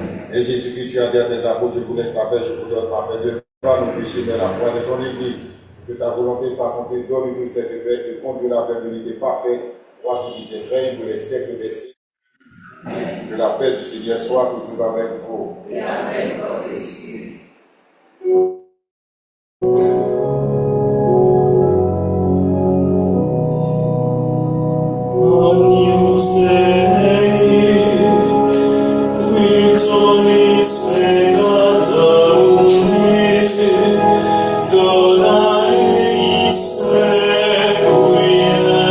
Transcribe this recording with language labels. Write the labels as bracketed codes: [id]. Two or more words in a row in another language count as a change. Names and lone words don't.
[fr] Et Jésus-Christ, tu as dit à tes apôtres, je vous laisse la paix, je vous donne la paix. De pas nous pécher de la foi de ton Église. Que ta volonté s'accomplit, donne-nous cette paix et conduis la vers l'unité parfaite, toi qui disais règne pour les siècles des siècles. Que la paix du Seigneur soit toujours avec vous. Et avec votre esprit. [la] Agnus Dei, qui tollis peccata mundi, dona eis requiem.